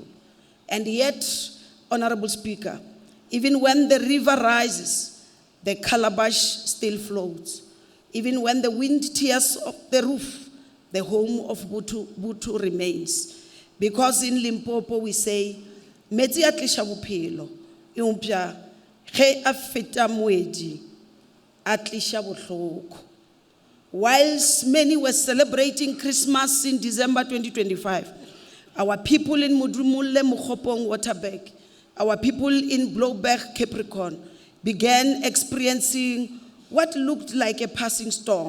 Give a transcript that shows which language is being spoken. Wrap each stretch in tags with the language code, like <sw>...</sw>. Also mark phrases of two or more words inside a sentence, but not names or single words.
<en>And yet, Honorable Speaker, even when the river rises, the calabash still floats. Even when the wind tears up the roof, the home of Butu remains. Because in Limpopo we say,</en> <nso>metsi a tlisha bophelo, eumpja ge a feta moedi, a tlisha bohloko.</nso> <en>Whilst many were celebrating Christmas in December 2025, our people in Mudrumulle Mokgopong Waterberg, our people in Blowberg Capricorn began experiencing what looked like a passing storm.</en>